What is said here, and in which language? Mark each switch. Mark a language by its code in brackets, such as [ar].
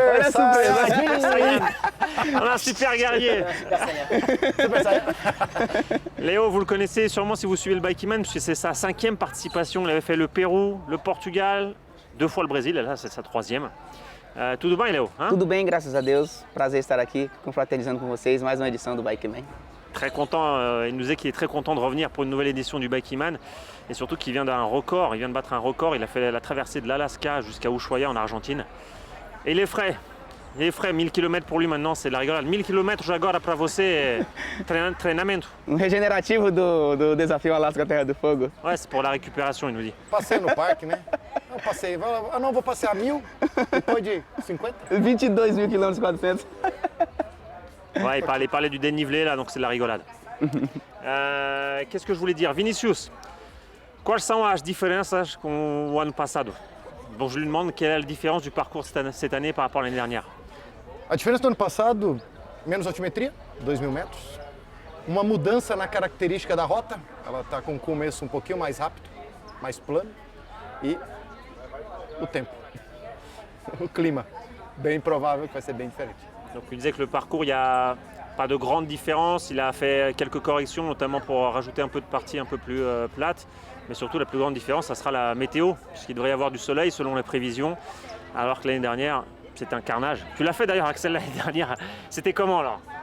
[pt] Olha a surpresa. Saiyan. [fr] On a un super guerrier. Super Saiyan. Léo, vous le connaissez sûrement si vous suivez le Bikeyman, puisque c'est sa 5e participation. Il avait fait le Pérou, le Portugal, 2 fois le Brésil, et là c'est sa 3e. [pt] Tudo bem, Léo? Hein? Tudo bem, graças a Deus. Prazer estar aqui, confraternizando com vocês. Mais uma edição do Bikeman. [fr] Très content, il nous dit qu'il est très content de revenir pour une nouvelle édition du Bikeyman et surtout qu'il vient d'un record, il vient de battre un record, il a fait la traversée de l'Alaska jusqu'à Ushuaia en Argentine. Et il est frais, 1000 km pour lui maintenant, c'est de la rigolade. [pt] 1000 km agora para você, treinamento. Regenerativo do desafio Alasca Terra do Fogo. [fr] Ouais, c'est pour la récupération, il nous dit. [pt] Passei no parque, né? Eu passei, não, vou passear 1000, depois de 50. 22.000 km 400. [fr] Ouais, il parlait du dénivelé là, donc c'est de la rigolade. Qu'est-ce que je voulais dire? [pt] Vinicius, [fr] quelles sont [pt] as diferenças com o ano passado? [fr] Bon, je lui demande quelle est la différence du parcours cette année par rapport à l'année dernière. [pt] A diferença do ano passado, menos altimetria, 2000 metros. Uma mudança na característica da rota, ela está com um começo um pouquinho mais rápido, mais plano. E o tempo, o clima, bem provável que vai ser bem diferente. [fr] Donc il disait que le parcours, il n'y a pas de grande différence. Il a fait quelques corrections, notamment pour rajouter un peu de parties un peu plus plates. Mais surtout, la plus grande différence, ça sera la météo, puisqu'il devrait y avoir du soleil selon les prévisions. alors que l'année dernière, c'était un carnage. Tu l'as fait d'ailleurs, Axel, l'année dernière. C'était comment alors?